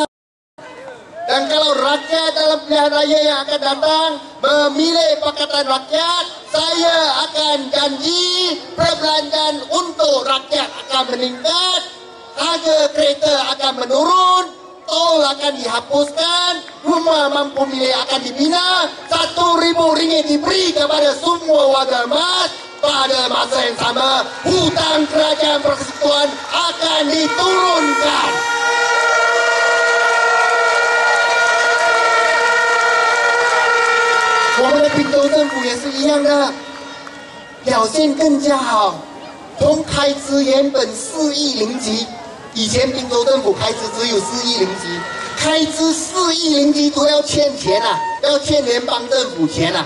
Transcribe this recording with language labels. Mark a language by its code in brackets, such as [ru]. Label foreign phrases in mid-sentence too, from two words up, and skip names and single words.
[ms] Dan kalau rakyat dalam pilihan raya yang akan datang memilih Pakatan Rakyat, saya akan janji perbelanjaan untuk rakyat akan meningkat, harga kereta akan menurun, tol akan dihapuskan, rumah mampu milik akan dibina, RM1,000 diberi kepada semua warga emas. Pada masa yang sama, hutang kerajaan persekutuan akan diturunkan. [zh] Kita 宾州政府也是一样的，表现更加好。从开支原本4亿0级，以前宾州政府开支只有4亿0级，开支4亿0级都要欠钱啊，要欠联邦政府钱啊。